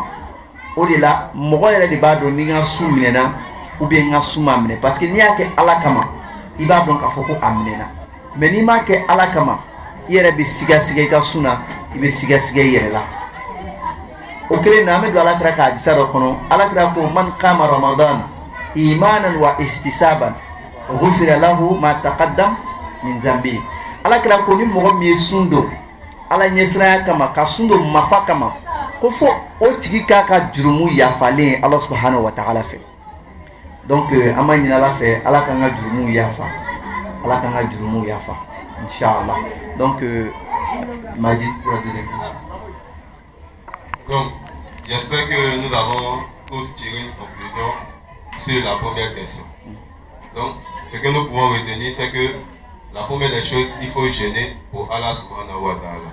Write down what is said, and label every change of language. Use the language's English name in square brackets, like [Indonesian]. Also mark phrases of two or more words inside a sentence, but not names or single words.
[Bambara] O de la mɔgɔ yɛrɛ de b'a dɔn ni n ka sun minɛna [French] ou bien [Bambara] n ka sun ma minɛ, [French] parce que [Bambara] n'i y'a kɛ Ala kama i b'a dɔn k'a fɔ ko a minɛna, mais n'i m'a kɛ Ala kama i yɛrɛ bɛ sigasiga i ka sun na, i bɛ sigasiga i yɛrɛ la. O kelen na an bɛ don Alakira ka hadisa dɔ kɔnɔ, Alakira ko [Arabic] من قام رمضان إيمانا واحتسابا غفر له ما تقدم من ذنب. [Bambara] Alakira ko ni mɔgɔ min ye sun don Ala ɲɛsiranya kama ka sun don mafa kama ko fo o tigi k'a ka jurumu yafalen Ala [Arabic] سبحانه وتعالى [Bambara] fɛ. Donc an ma ɲini Ala fɛ Ala k'an ka jurumu yafa, Ala k'an ka jurumu yafa inchallah. [French] Donc Majid pour la deuxième question. Donc j'espère que nous avons tous tiré une conclusion sur la première question. Donc ce que nous pouvons retenir, c'est que la première des choses, il faut jeûner pour Allah [Arabic] سبحانه وتعالى.